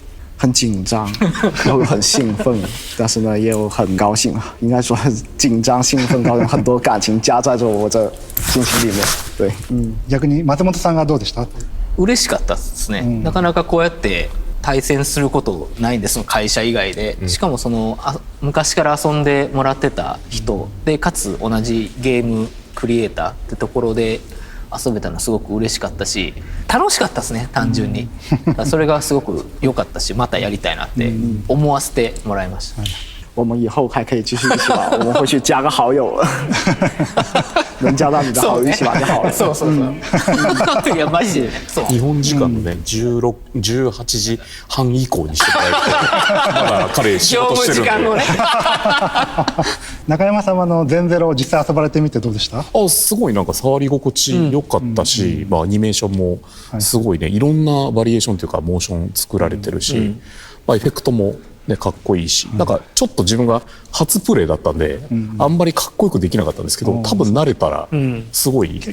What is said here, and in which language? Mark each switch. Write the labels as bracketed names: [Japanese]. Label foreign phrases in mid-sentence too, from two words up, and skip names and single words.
[Chinese] 很紧张，然后很兴奋，但是呢也有很高兴啊，应该说紧张、兴奋、高兴，很多感情加在着我这心情里面。对， [Japanese] 逆に松本さんがどうでした？嬉しかったですね、なかなかこうやって対戦することないんです、その会社以外で。しかもその昔から遊んでもらってた人で、かつ同じゲームクリエイターってところで遊べたのすごく嬉しかったし、楽しかったですね、単純に。それがすごく良かったし、またやりたいなって思わせてもらいました。 [Chinese] 我们以后还可以继续一起玩，我们会去加个好友，能加到你的好友一起玩就好了。 [Japanese] そうそうそう。いやマジでね。そう。日本時間のね、18時半以降にしてもらえると、まだ彼仕事してるんで。業務時間をね。中山さんは全ゼロを実際遊ばれてみてどうでした？すごいなんか触り心地良かったし、アニメーションもすごいね、いろんなバリエーションというかモーション作られてるし、エフェクトもね、かっこいいし、なんかちょっと自分が初プレイだったんで、あんまりかっこよくできなかったんですけど、多分慣れたらすごい、